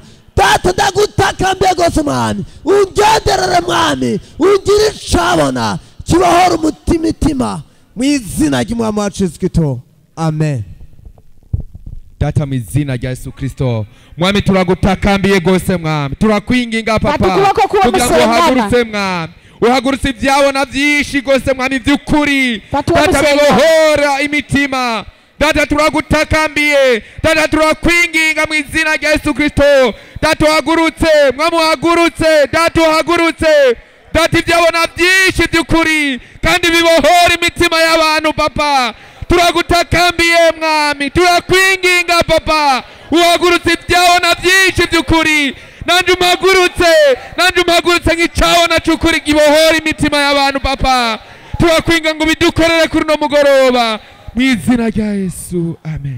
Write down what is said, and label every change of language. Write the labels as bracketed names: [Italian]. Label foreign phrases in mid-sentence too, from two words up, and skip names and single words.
[Rundi] Data ndagutakambiye gose mwami, ungenderere mwami, ugira icabona kibohora umutima mu izina ry'umwami wacu Yesu Kristo. Amen. Data mu izina rya Yesu Kristo, mwami turagutakambiye gose mwami, turakwinginga papa kugira ngo uhagurutse mwami, uhagurutse ivyabona vyinshi gose mwami vy'ukuri. Data bibohora imitima. Data turagutakambiye, data turakwinginga mu izina rya Yesu Kristo. Data uhagurutse, mwami uhagurutse, data uhagurutse, data ibyabona byinshi by'ukuri kandi bibohora imitima y'abantu papa turagutakambiye mwami turakwinginga papa uhagurutse ibyabona byinshi by'ukuri nanjye umhagurutse nk'icyabona cy'ukuri gibohora imitima y'abantu papa turakwinga ngo bidukorere kuri uno mugoroba mu izina rya Yesu amen.